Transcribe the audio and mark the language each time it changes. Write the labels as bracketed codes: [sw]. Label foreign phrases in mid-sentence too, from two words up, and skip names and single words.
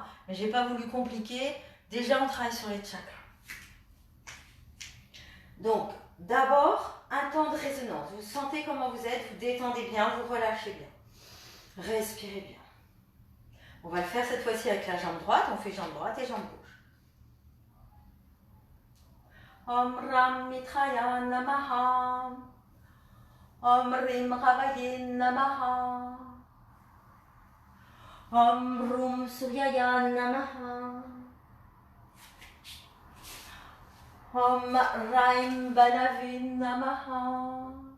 [fr] Mais je n'ai pas voulu compliquer. Déjà, on travaille sur les chakras. Donc, d'abord, un temps de résonance. Vous sentez comment vous êtes, vous détendez bien, vous relâchez bien. Respirez bien. On va le faire cette fois-ci avec la jambe droite. On fait jambe droite et jambe gauche. [sa] ॐ रं मित्राय नमः. ॐ रीं रवये नमः. ॐ रूं सूर्याय नमः. ॐ रैं भानवे नमः.